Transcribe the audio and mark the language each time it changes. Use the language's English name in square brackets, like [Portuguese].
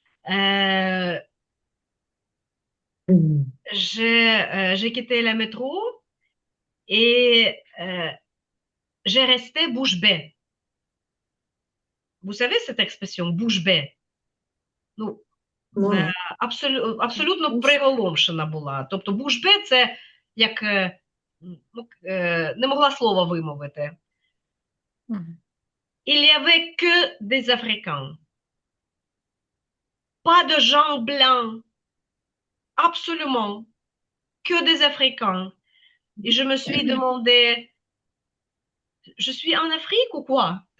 [French] Euh, j'ai quitté le métro et j'ai resté bouche bée. Vous savez cette expression, bouche bée? [Ukrainian] Ну, [French] Non, non. [Ukrainian] абсолютно приголомшена була. Тобто бушбе це як не могла слова вимовити. Mhm. [French] Il y avait que des Africains, pas de gens blancs, absolument, que des Africains. Et je me suis demandé, je suis en Afrique ou quoi?